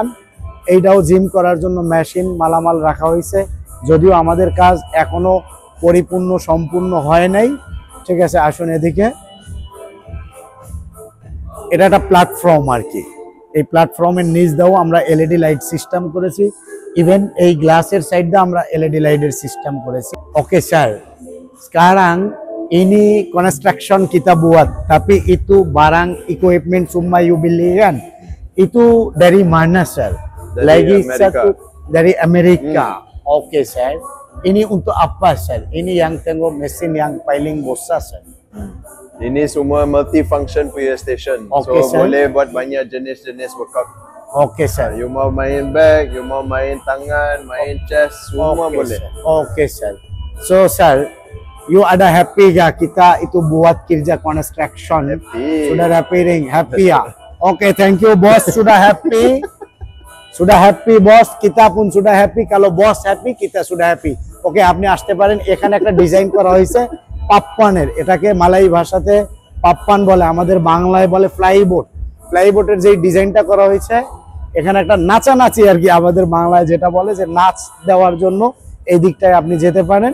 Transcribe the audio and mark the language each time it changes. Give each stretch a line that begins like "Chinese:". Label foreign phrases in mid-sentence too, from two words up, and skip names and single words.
Bangla: এইটাও জিম করার জন্য মেশিন মালামাল রাখা হয়েছে, যদিও আমাদের কাজ এখনো পরিপূর্ণ সম্পূর্ণ হয় নাই, ঠিক আছে? আসুন এদিকে। এটা একটা প্ল্যাটফর্ম আর কি। এই প্ল্যাটফর্মের নিচ দিয়েও আমরা এলইডি লাইট সিস্টেম করেছি। ইভেন এই গ্লাসের সাইড দিয়ে আমরা এলইডি লাইটের সিস্টেম করেছি।
English: okay sir,
Malay: sekarang ini construction kita buat, tapi itu barang equipment semua you beli kan? Itu dari mana sir? Lagi satu dari Amerika. Oke sir. Ini untuk apa sir? Ini yang tengok mesin yang paling besar sir. Ini semua multifunction punya station. Okay, so sir. boleh buat banyak jenis-jenis workout. Oke sir. You mau main back, you mau main tangan, main chest, semua Oke, boleh. sir. Oke sir.
English: So sir,
Malay: you ada happy gak kita itu buat kerja construction? Happy. Sudah repairing, happy ya? Oke,
English: thank you
Malay: bos, sudah happy. Sudah happy bos, kita pun sudah happy. Kalau bos happy, kita sudah happy.
Bangla: ওকে, আপনি আসতে পারেন। এখানে একটা ডিজাইন করা হয়েছে পাপ্পানের, এটাকে মালাই ভাষাতে পাপ্পান বলে, আমাদের বাংলায় বলে ফ্লাইবোর্ড। ফ্লাইবোর্ডের যে ডিজাইনটা করা হয়েছে, এখানে একটা নাচানাচি আর কি, আমাদের বাংলায় যেটা বলে যে নাচ দেওয়ার জন্য এই দিকটায় আপনি যেতে পারেন।